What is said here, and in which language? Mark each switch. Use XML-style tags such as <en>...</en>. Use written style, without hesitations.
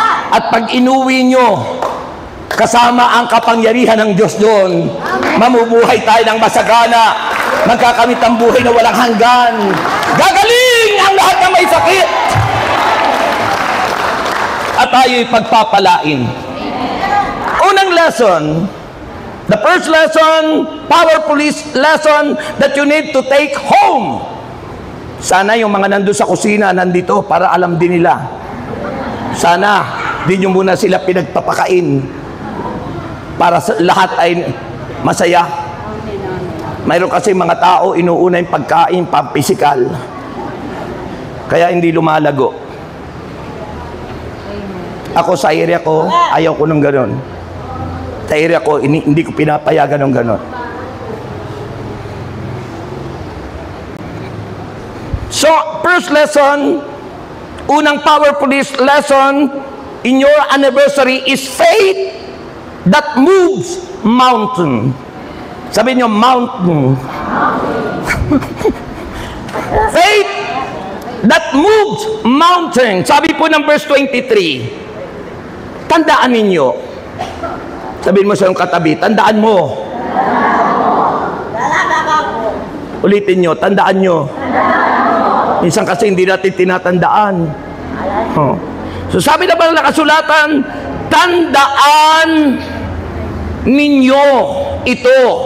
<tl>At pag inuwi nyo, kasama ang kapangyarihan ng Diyos doon, mamubuhay tayo ng masagana, magkakamit ang buhay na walang hanggan, gagaling ang lahat ng may sakit, at tayo'y pagpapalain. Unang</tl> <en>lesson, the first lesson, powerful lesson that you need to take home.</en> <tl>Sana yung mga nandun sa kusina nandito para alam din nila. Sana di nyo muna sila pinagpapakain para lahat ay masaya. Mayroon kasi mga tao inuuna yung pagkain pampisikal, kaya hindi lumalago. Ako sa area ko, ayaw ko ng ganon. Sa area ko, hindi ko pinapayagan ng ganon.</tl> <en>So, first lesson,</en> <tl>unang</tl> <en>powerful lesson in your anniversary is faith that moves mountain.</en> <tl>Sabi niyo, mountain.</tl> <en>Faith that moves mountain.</en> <tl>Sabi po ng verse 23, Tandaan ninyo. Sabihin mo sa iyong katabi, tandaan mo. Ulitin nyo, tandaan nyo. Minsan kasi hindi natin tinatandaan. So sabi na ba ng kasulatan, tandaan ninyo ito.</tl>